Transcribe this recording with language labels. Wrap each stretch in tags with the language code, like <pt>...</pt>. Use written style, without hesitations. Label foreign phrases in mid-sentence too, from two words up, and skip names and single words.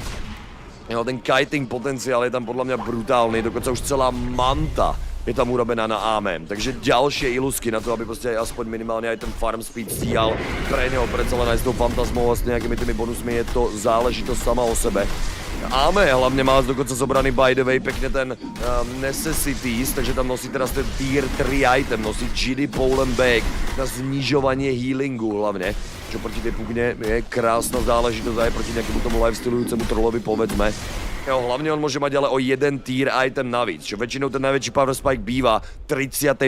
<sk>Jo, ten kiting potenciál je tam podľa mňa brutálny, dokonca už celá manta je tam urobená na AMM, takže ďalšie ilusky na to, aby proste aj aspoň minimálne aj ten</sk> <en>farm speed</en> <sk>stíhal pre neho, predsa len aj s tou fantasmou a s nejakými tými bonusmi je to záležitosť sama o sebe. Ame hlavne má dokonca zobraný</sk> <en>by the way</en> <sk>pekne ten necessities, takže tam nosí teraz ten</sk> <en>tier 3 item,</en> <sk>nosí GD Pole and Bag na znižovanie healingu hlavne, čo proti tej Pugne je krásna záležitosť aj proti nejakému tomu lifestylujúcemu trollovi povedzme. Jo, hlavne on môže mať ale o jeden</sk> <en>tier item</en> <sk>navíc, čo väčšinou ten najväčší</sk> <en>power spike</en> <sk>býva v 35.</sk>